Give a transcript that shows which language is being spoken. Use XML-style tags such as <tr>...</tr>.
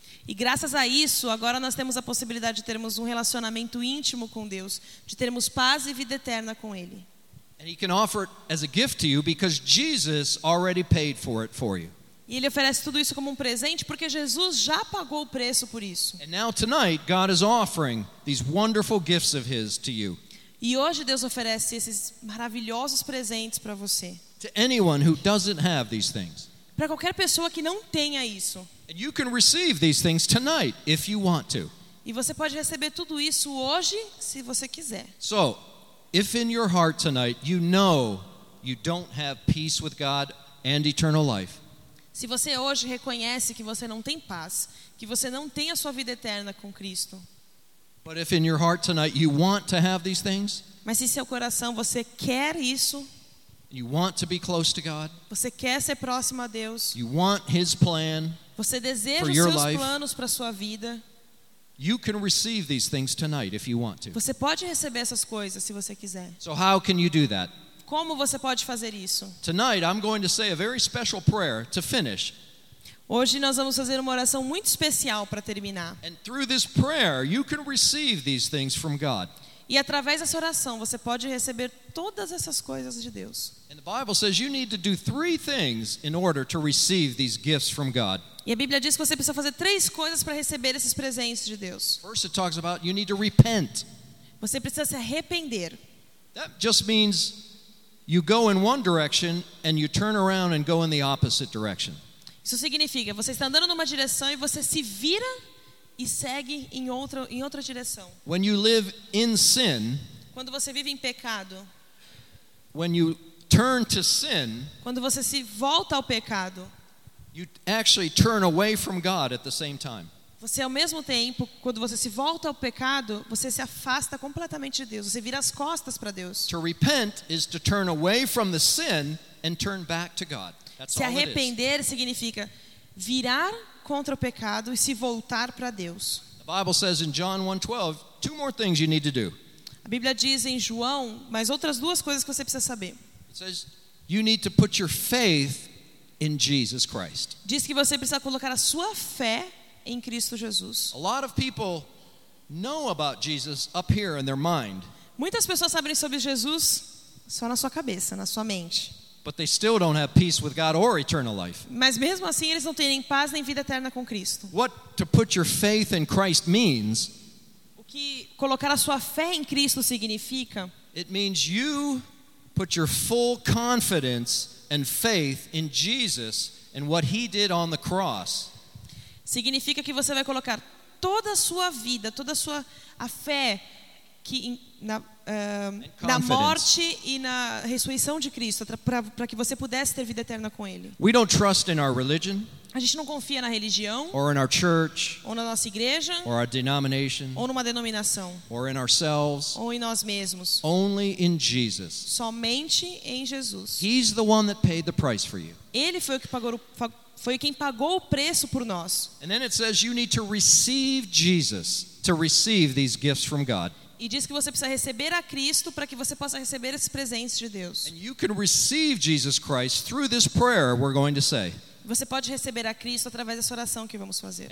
<pt>E graças a isso, agora nós temos a possibilidade de termos um relacionamento íntimo com Deus, de termos paz e vida eterna com Ele.</pt> <en>And he can offer it as a gift to you because Jesus already paid for it for you.</en> <pt>E Ele oferece tudo isso como um presente porque Jesus já pagou o preço por isso.</pt> <en>And now tonight, God is offering these wonderful gifts of His to you.</en> <pt>E hoje Deus oferece esses maravilhosos presentes para você.</pt> <en>To anyone who doesn't have these things.</en> <pt>Para qualquer pessoa que não tenha isso.</pt> <en>And you can receive these things tonight if you want to.</en> <pt>E você pode receber tudo isso hoje se você quiser.</pt> <en>So, if in your heart tonight you know you don't have peace with God and eternal life.</en> <pt>Se você hoje reconhece que você não tem paz, que você não tem a sua vida eterna com Cristo.</pt> <en>But if in your heart tonight you want to have these things?</en> <pt>Mas se seu coração você quer isso?</pt> <en>You want to be close to God?</en> <pt>Você quer ser próximo a Deus?</pt> <en>You want his plan?</en> <pt>Você deseja os seus planos para sua vida?</pt> <en>You can receive these things tonight if you want to.</en> <pt>Você pode receber essas coisas se você quiser.</pt> <en>So how can you do that?</en> <pt>Como você pode fazer isso?</pt> <en>Tonight I'm going to say a very special prayer to finish.</en> <pt>Hoje nós vamos fazer uma oração muito especial para terminar.</pt> <en>And through this prayer you can receive these things from God.</en> <pt>E através dessa oração você pode receber todas essas coisas de Deus.</pt> <en>And the Bible says you need to do three things in order to receive these gifts from God.</en> <pt>E a Bíblia diz que você precisa fazer três coisas para receber esses presentes de Deus.</pt> <en>First it talks about you need to repent.</en> <pt>Você precisa se arrepender.</pt> <en>That just means you go in one direction and you turn around and go in the opposite direction.</en> <pt>Isso significa você está andando numa direção e você se vira e segue em outra direção.</pt> <en>When you live in sin,</en> <pt>quando você vive em pecado,</pt> <en>when you turn to sin,</en> <pt>quando você se volta ao pecado,</pt> <en>you actually turn away from God at the same time.</en> <pt>Você ao mesmo tempo, quando você se volta ao pecado, você se afasta completamente de Deus. Você vira as costas para Deus.</pt> <en>To repent is to turn away from the sin and turn back to God.</en> <pt>Se arrepender significa virar contra o pecado e se voltar para Deus.</pt> <en>The Bible says in John 1:12, two more things you need to do.</en> <pt>A Bíblia diz em João mais outras duas coisas que você precisa saber.</pt> <en>It says you need to put your faith in Jesus Christ.</en> <pt>Diz que você precisa colocar a sua fé em Cristo Jesus.</pt> <en>A lot of people know about Jesus up here in their mind.</en> <pt>Muitas pessoas sabem sobre Jesus só na sua cabeça, na sua mente.</pt> <en>But they still don't have peace with God or eternal life.</en> <pt>Mas mesmo assim eles não têm nem paz nem vida eterna com Cristo.</pt> <en>What to put your faith in Christ means?</en> <pt>O que colocar a sua fé em Cristo significa?</pt> <en>It means you put your full confidence and faith in Jesus and what he did on the cross.</en> <pt>Significa que você vai colocar toda a sua vida, toda a sua a fé que na morte e na ressurreição de Cristo, para que você pudesse ter vida eterna com ele.</pt> <en>We don't trust in our religion.</en> <pt>A gente não confia na religião,</pt> <en>or in our church,</en> <pt>ou na nossa igreja,</pt> <en>or our denomination,</en> <pt>ou numa denominação,</pt> <en>or in ourselves,</en> <pt>ou em nós mesmos.</pt> <en>Only in Jesus.</en> <pt>Somente em Jesus.</pt> <en>He's the one that paid the price for you.</en> <pt>Ele foi o que pagou, foi quem pagou o preço por nós.</pt> <en>And then it says you need to receive Jesus to receive these gifts from God.</en> <pt>E diz que você precisa receber a Cristo para que você possa receber esses presentes de Deus.</pt> <en>And you can receive Jesus Christ through this prayer we're going to say.</en> <pt>Você pode receber a Cristo através dessa oração que vamos fazer.</pt>